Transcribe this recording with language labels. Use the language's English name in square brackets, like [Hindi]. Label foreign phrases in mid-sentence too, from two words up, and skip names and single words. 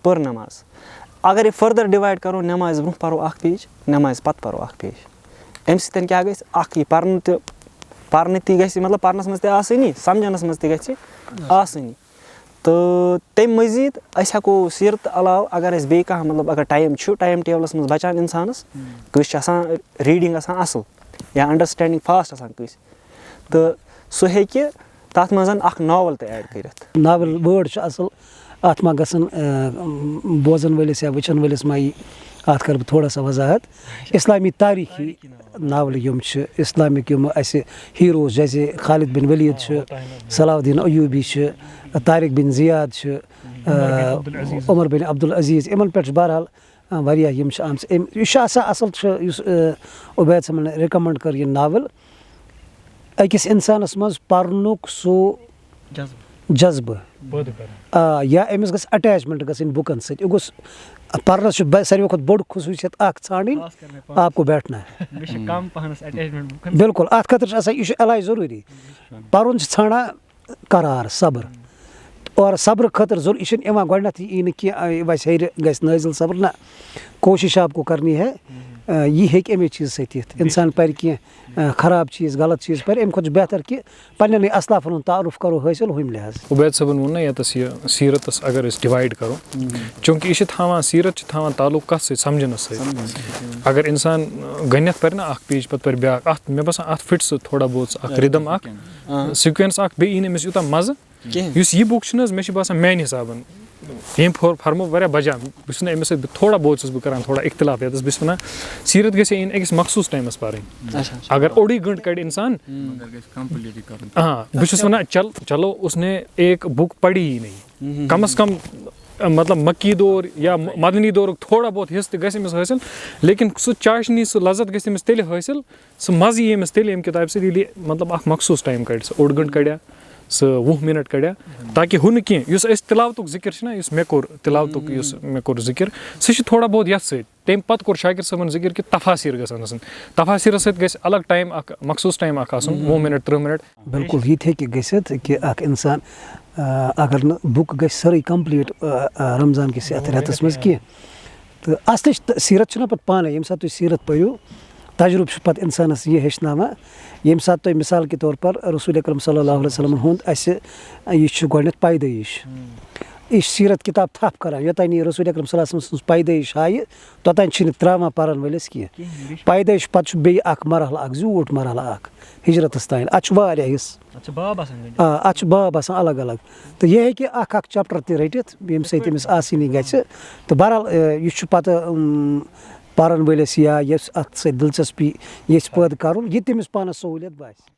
[Kashmiri] پٔر نٮ۪ماز اگر یہِ [English] further divide [Kashmiri] کرو نٮ۪مازِ برونٛہہ پرو 1 پیج نٮ۪مازِ پتہٕ پرو 1 پیج اَمہِ سۭتۍ کیاہ گژھِ اکھ یہِ پرنہٕ تہِ گژھِ مطلب پرنس منٛز تہِ آسٲنی سمجھنس منٛز تہِ گژھِ آسٲنی تہٕ تمہِ مٔزیٖد أسۍ ہٮ۪کو سیٖرت علاوٕ اگر أسۍ بیٚیہِ کانٛہہ مطلب اگر ٹایم چھُ [English] time table [Kashmiri] منٛز بچان انسانس کٲنٛسہِ چھِ آسان ریٖڈنٛگ آسان اصٕل یا [English] understanding fast [Kashmiri] آسان کٲنٛسہِ تہٕ سُہ ہیٚکہِ تتھ منٛز اکھ ناول تہِ ایڈ کٔرِتھ ناول وٲڈ چھُ اصٕل اتھ ما گژھن بوزن وٲلِس یا وٕچھن وٲلِس ما یی اتھ کرٕ بہٕ تھوڑا سا وضاحت اسلامی تاریٖخی ناولہٕ یِم چھِ اسلامِک یِم اسہِ ہیٖروز جیسے خالد بن ولید چھُ صلاح الدیٖن ایوٗبی چھِ طارق بن زیاد چھِ عمر بن عبدالعزیٖز یِمن پٮ۪ٹھ چھُ بہرحال واریاہ یِم چھِ آمژٕ یہِ چھُ آسان اصٕل چھُ یُس عُبید صٲبن رِکمنڈ کٔر یہِ ناول أکِس اِنسانس منٛز پرنُک سُہ جذبہٕ یا أمِس گژھِ اٹیچمنٹ گژھٕنۍ بُکن سۭتۍ یہِ گوٚژھ پرنس چھُ ساروٕے کھۄتہٕ بوٚڑ خصوٗصیت اکھ ژھانڈٕنۍ [Urdu] آپ کو بیٹھنا [Kashmiri] بالکل اتھ خٲطرٕ چھُ آسان یہِ چھُ علاج ضروٗری پرُن چھُ ژھانڈان قرار صبر اور صبرٕ خٲطرٕ ضروٗری یہِ چھُنہٕ یِوان گۄڈٕنیتھٕے یی نہٕ کینٛہہ ویسے ہیٚرِ گژھِ نٲزِل صبر نہ کوٗشِش [Urdu] آپ کو کرنی ہے [Kashmiri] یہِ ہیٚکہِ اَمے چیٖزٕ سۭتۍ یِتھ اِنسان پرِ کینٛہہ خراب چیٖز غلط چیٖز پرِ اَمہِ کھۄتہٕ چھُ بہتر کہِ پننٮ۪نٕے اصلافن ہُنٛد تعارُف کرو حٲصِل ہُمہِ لحاظ عُبید صٲبن ووٚن نہ ییٚتس یہِ سیٖرتس اگر أسۍ ڈِوایڈ کرو چوٗنٛکہِ یہِ چھِ تھاوان سیٖرت چھِ تھاوان تعلُق کتھ سۭتۍ سمجھنس سۭتۍ اگر اِنسان گۄڈنیتھ پرِ نہ اکھ پیج پتہٕ پرِ بیاکھ اتھ مےٚ باسان اتھ پھٕٹہِ سُہ تھوڑا بہت اکھ رِدم اکھ سیٖکوینس اکھ بیٚیہِ یی نہٕ أمِس یوٗتاہ مزٕ یُس یہِ بُک چھُنہٕ حظ مےٚ چھُ باسان میانہِ حسابن ییٚمۍ فرمو واریاہ بجان بہٕ چھُس نہٕ أمِس سۭتۍ تھوڑا بہت چھُس بہٕ کران تھوڑا اختِلاف ییٚتس بہٕ چھُس ونان سیٖرت گژھِ یِنۍ أکِس مخصوٗص ٹایمس پرٕنۍ اگر اوٚڑُے گٲنٛٹہٕ کڑِ اِنسان بہٕ چھُس ونان چلو [Urdu] اُسنے ایک بُک پڑی ہی نہیں [Kashmiri] کم از کم مطلب مکی دور یا مدنی دورُک تھوڑا بہت حصہٕ تہِ گژھِ أمِس حٲصِل لیکن سُہ چاشنی سُہ لذت گژھِ أمِس تیٚلہِ حٲصِل سُہ مزٕ یی أمِس تیٚلہِ اَمہِ کِتابہِ سۭتۍ ییٚلہِ مطلب اکھ مخصوٗص ٹایم کڑِ سُہ اوٚڑ گٲنٛٹہٕ کڑیا سُہ 20 مِنٹ کڑیا تاکہِ ہُہ نہٕ کینٛہہ یُس أسۍ تِلاوتُک ذِکِر چھُنہ یُس مےٚ کوٚر تِلاوتُک یُس مےٚ کوٚر ذِکِر سُہ چھُ تھوڑا بہت یتھ سۭتۍ تمہِ پتہٕ کوٚر شاکر صٲبن ذِکِر کہِ تفاصیٖر گژھن آسٕنۍ تفاصیٖرس سۭتۍ گژھِ الگ ٹایم اکھ مخصوٗص ٹایم اکھ آسُن 20 مِنٹ 30 مِنٹ بالکل یہِ تہِ ہیٚکہِ گٔژھِتھ کہِ اکھ اِنسان اگر نہٕ بُک گژھِ سٲرٕے کمپلیٖٹ رمضان کِس یتھ رٮ۪تس منٛز کینٛہہ تہٕ اصلٕچ سیٖرت چھُنہ پتہٕ پانے ییٚمہِ ساتہٕ تُہۍ سیٖرت پٔرِو تجرُبہٕ چھُ پتہٕ انسانس یہِ ہیٚچھناوان ییٚمہِ ساتہٕ تۄہہِ [Urdu] مثال کے طور پر [Kashmiri] رسوٗل اکرم [Arabic] صلی اللہ علیہ وسلمن [Kashmiri] ہُنٛد اسہِ یہِ چھُ گۄڈٕنیتھ پیدٲیش یہِ چھِ سیٖرت کِتاب تھپھ کران یوٚتانۍ یہِ رسوٗل اکرم [Arabic] صلی اللہ علیہ وسلم [Kashmiri] سٕنٛز پیدٲیش ہایہِ توٚتانۍ چھِنہٕ تراوان پرن وٲلِس کینٛہہ پیدٲیش پتہٕ چھُ بیٚیہِ اکھ مرحلہٕ اکھ زیوٗٹھ مرحلہٕ اکھ ہجرتس تانۍ اتھ چھُ واریاہ حِصہٕ اتھ چھُ باب آسان الگ الگ تہٕ یہِ ہیٚکہِ اکھ چپٹر تہِ رٔٹِتھ ییٚمہِ سۭتۍ أمِس آسٲنی گژھِ تہٕ بہرحال یہِ چھُ پتہٕ پرن وٲلِس یا یُس اتھ سۭتۍ دلچسپی یژھِ پٲدٕ کرُن یہِ تٔمِس پانس سہوٗلیت باسہِ